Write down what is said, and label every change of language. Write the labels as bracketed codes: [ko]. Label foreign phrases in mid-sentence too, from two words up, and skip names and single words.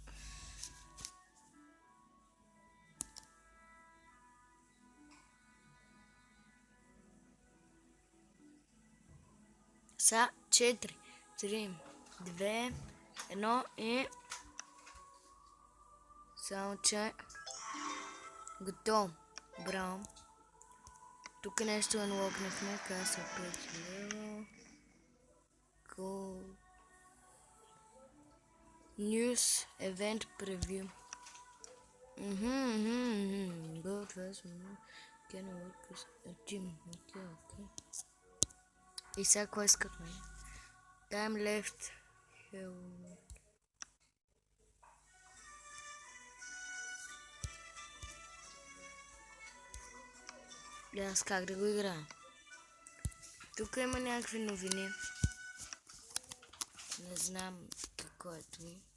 [bg] Са 4, 3, 2, 1 и... Само че... Готово. Браво. Тук нещо анлокнахме. Каса 5 лева. [en] Cool. News Event Preview. Go first. Can work as a team. Okay. [bg] И сега кой искат ме? [en] Time left. [bg] Аз как да го играя? Тук има някакви новини. Не знам какво е това.